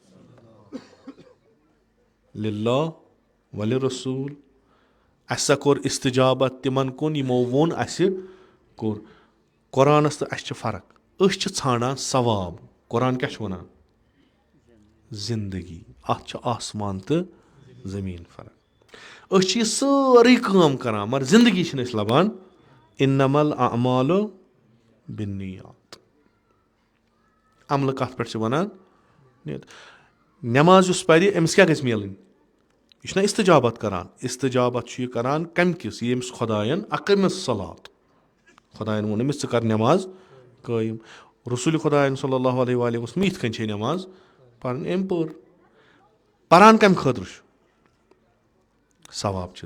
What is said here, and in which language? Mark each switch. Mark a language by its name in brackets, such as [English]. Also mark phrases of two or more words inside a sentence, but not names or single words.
[Arabic] للہ ولرسوٗل [Kashmiri] اَسہِ سا کوٚر استجابت تِمن کُن یِمو ووٚن اَسہِ کوٚر قۄرانس تہٕ اَسہِ چھِ فرق أسۍ چھِ ژھانڈان ثواب قۄران کیاہ چھُ وَنان زندگی اتھ چھُ آسمان تہٕ زٔمیٖن فرق أسۍ چھِ یہِ سٲرٕے کٲم کران مگر زندگی چھِنہٕ أسۍ لبان [Arabic] انما الاعمال بالنیات [Kashmiri] عملہٕ کتھ پٮ۪ٹھ چھِ وَنان نٮ۪ماز یُس پرِ أمِس کیاہ گژھِ میلٕنۍ یہِ چھُنہ استجابت کران استجابت چھُ یہِ کران کمہِ کِس یہِ أمِس خۄدایَن اقیمِس صلات خۄدایَن ووٚن أمِس ژٕ کر نٮ۪ماز قٲیِم رسوٗلِ خۄدایَن [Arabic] صلی اللہ علیہ وسلم [Kashmiri] یِتھ کٔنۍ چھے نٮ۪ماز پرٕنۍ أمۍ پٔر پران کمہِ خٲطرٕ چھُ ثواب چھُ